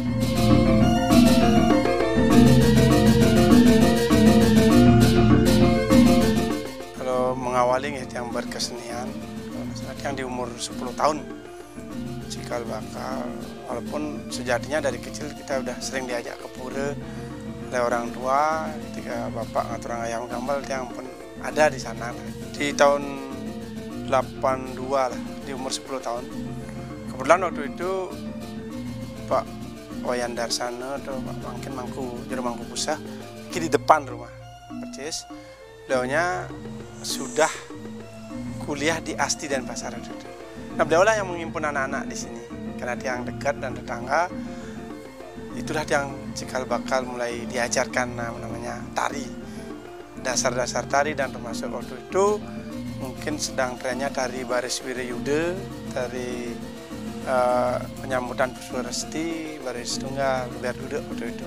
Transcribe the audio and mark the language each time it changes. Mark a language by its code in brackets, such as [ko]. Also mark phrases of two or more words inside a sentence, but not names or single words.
[id] Kalau mengawali yang berkesenian, yang di umur 10 tahun, cikal bakal, walaupun sejatinya dari kecil kita udah sering diajak ke pura oleh orang tua, ketika bapak ngatur ayam gambal yang pun ada di sana. Di tahun 82 lah, di umur 10 tahun. Kebetulan waktu itu Pak Wayan Darsana atau Pak Mangkin Jero Mangku Pusah di depan rumah percis. Beliaunya sudah kuliah di Asti Denpasar itu. Nah, beliau lah yang menghimpun anak-anak di sini karena dia yang dekat dan tetangga. Itulah yang cikal bakal mulai diajarkan namanya tari, dasar-dasar tari, dan termasuk waktu itu mungkin sedang trennya tari Baris Wirayuda, tari penyambutan Puswaresti, Baris Tunggal, Biar Duduk waktu itu.